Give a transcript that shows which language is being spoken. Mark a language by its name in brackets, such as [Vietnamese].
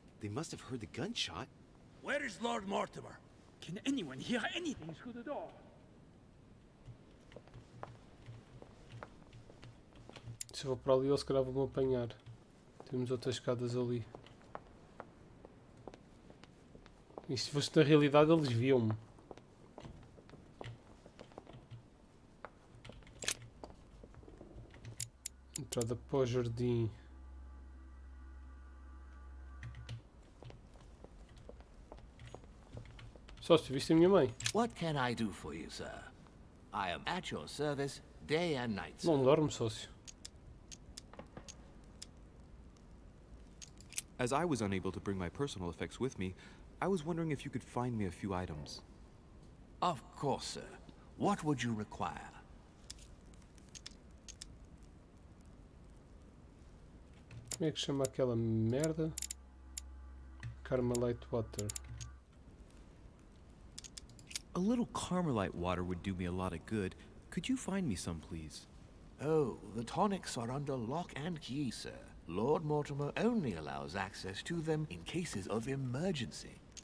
[English] They must have heard the gunshot. Where is Lord Mortimer? Can anyone hear anything through the door? [Portuguese] Se eu vou para ali, eles se calhar vão-me apanhar. Temos outras escadas ali. E se fosse na realidade, eles viam-me. Entrada para o jardim. Sócio, viste a minha mãe? [English] What can I do for you, sir? I am at your service day and night, sir. [Portuguese] Não dorme, sócio. [English] As I was unable to bring my personal effects with me, I was wondering if you could find me a few items. Of course, sir. What would you require? [Portuguese] Como é que chama aquela merda? [English] Carmelite Water. A little Carmelite water would do me a lot of good. Could you find me some, please? Oh, the tonics are under lock and key, sir. Lord Mortimer only allows access to them in cases of emergency.